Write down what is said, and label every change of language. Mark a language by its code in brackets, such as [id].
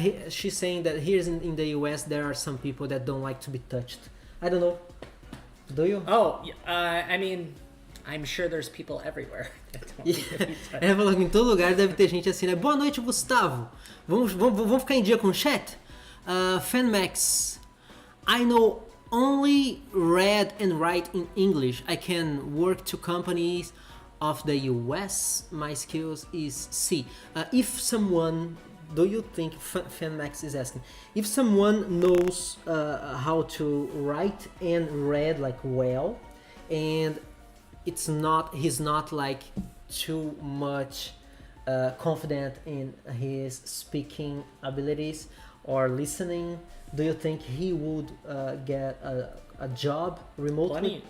[en] She's saying that here in the US there are some people that don't like to be touched. I don't know. Do you? I mean, I'm sure there's people everywhere that don't like to be touched. [pt] Ela falou que em todo lugar deve ter gente assim, né? Boa noite, Gustavo. Vamos ficar em dia com o chat? [en] FanMax. I know only read and write in English. I can work to companies of the US. My skills is C. If someone, do you think, FanMax is asking, if someone knows how to write and read like well, and he's not like too much confident in his speaking abilities or listening, do you think he would get a job remotely?